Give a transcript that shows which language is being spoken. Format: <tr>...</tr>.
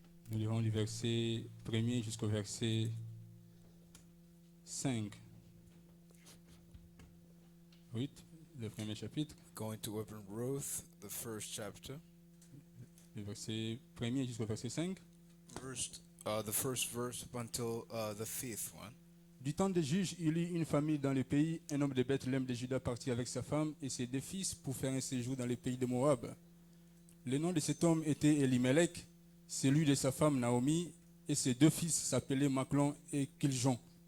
<fr>Nous lirons du verset 1er jusqu'au verset 5. Ruth, le premier chapitre.</fr> <en>Going to open Ruth, the first chapter.</en> <fr>Le verset 1er jusqu'au verset 5.</fr> <en>The first verse up until the fifth one.</en> <fr>Du temps des juges, il y eut une famille dans le pays. Un homme de Bethléem de Juda partit avec sa femme et ses 2 fils pour faire un séjour dans le pays de Moab. Le nom de cet homme était Elimelech, celui de sa femme Naomi, et ses 2 fils s'appelaient Maclon et Kiljon.</fr>